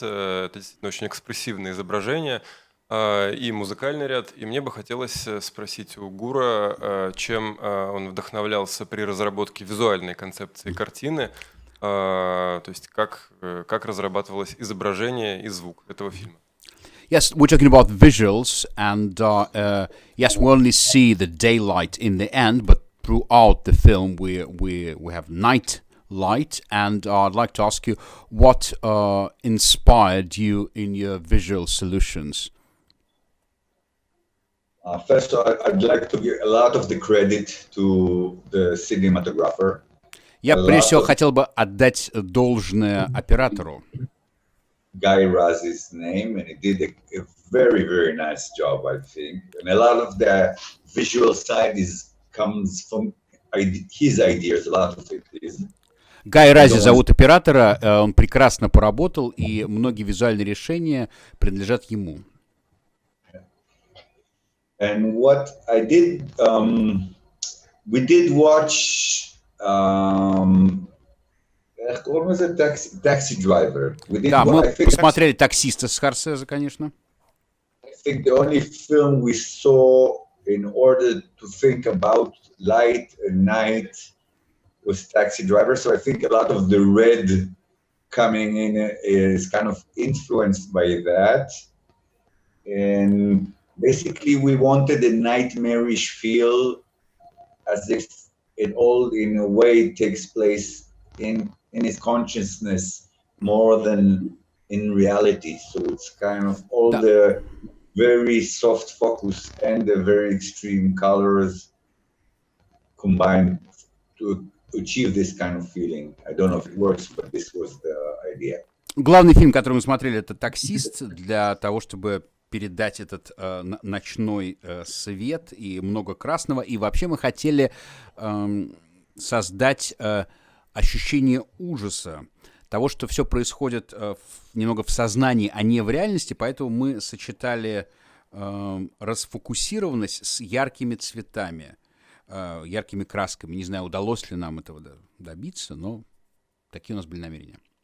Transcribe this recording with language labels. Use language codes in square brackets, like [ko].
[ru] Это действительно очень экспрессивное изображение и музыкальный ряд. И мне бы хотелось спросить у Гура, чем он вдохновлялся при разработке визуальной концепции картины, то есть как разрабатывалось изображение и звук этого фильма. [en] Yes, we're talking about visuals, and yes, we only see the daylight in the end, but throughout the film we have night light, and I'd like to ask you what inspired you in your visual solutions. First, I'd like to give a lot of the credit to the cinematographer. [ru] Я прежде всего хотел бы отдать должное оператору. [en] Guy Raz's name, and he did a very, very nice job, I think. And a lot of the visual side comes from his ideas, a lot of it is. [ru] Гай Рази зовут оператора, он прекрасно поработал, и многие визуальные решения принадлежат ему. [en] And what I did, we did watch, what was it, Taxi Driver. [ru] Да, мы посмотрели «Таксиста» с Скорсезе, конечно. [en] I think the only film we saw in order to think about light and night was Taxi Driver. So I think a lot of the red coming in is kind of influenced by that. And basically we wanted a nightmarish feel, as if it all in a way takes place in his consciousness more than in reality. So it's kind of all the very soft focus and the very extreme colors combined to achieve this kind of feeling. I don't know if it works, but this was the idea. [ru] Главный фильм, который мы смотрели, это «Таксист», для того, чтобы передать этот ночной свет и много красного. И вообще мы хотели создать ощущение ужаса, того, что все происходит немного в сознании, а не в реальности, поэтому мы сочетали расфокусированность с яркими цветами, яркими красками. Не знаю, удалось ли нам этого добиться, но такие у нас были намерения.